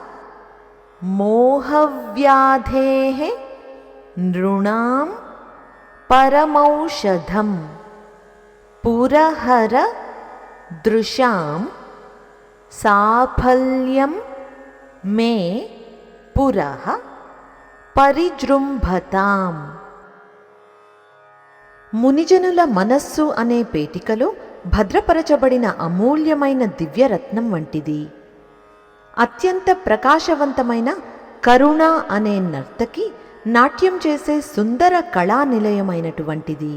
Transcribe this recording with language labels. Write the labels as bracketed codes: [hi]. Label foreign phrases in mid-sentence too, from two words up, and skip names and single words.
[sa] मोहव्याधेः नृणां परमौषधम् पुरहर दृशां साफल्यं मे पुरः పరిజృంభతాం। [te] మునిజనుల మనస్సు అనే పేటికలో భద్రపరచబడిన అమూల్యమైన దివ్యరత్నం వంటిది। అత్యంత ప్రకాశవంతమైన కరుణ అనే నర్తకి నాట్యం చేసే సుందర కళా నిలయమైనటువంటిది।